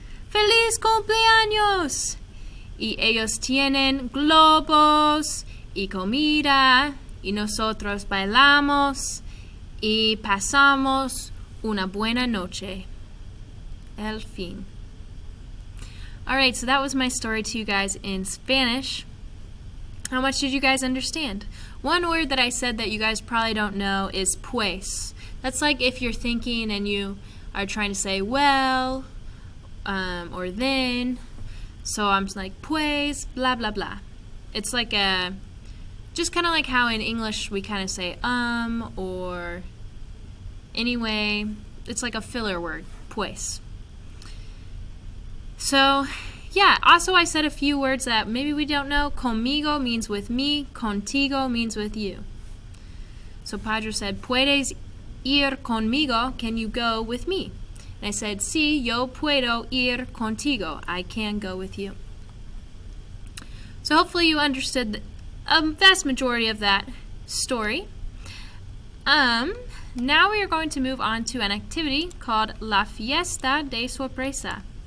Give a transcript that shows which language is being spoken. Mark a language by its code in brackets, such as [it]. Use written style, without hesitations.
[es] ¡Feliz cumpleaños! Y ellos tienen globos y comida y nosotros bailamos y pasamos una buena noche. El fin. [en] Alright, so that was my story to you guys in Spanish. How much did you guys understand? One word that I said that you guys probably don't know is pues. That's like if you're thinking and you are trying to say well or then. So I'm like pues, blah, blah, blah. It's like just kind of like how in English we kind of say or anyway. It's like a filler word, pues. So yeah, also I said a few words that maybe we don't know. Conmigo means with me. Contigo means with you. So Pedro said, [es] ¿Puedes ir conmigo? [en] Can you go with me? And I said, [es] sí, yo puedo ir contigo. [en] I can go with you. So hopefully you understood a vast majority of that story. Now we are going to move on to an activity called La Fiesta de Sorpresa.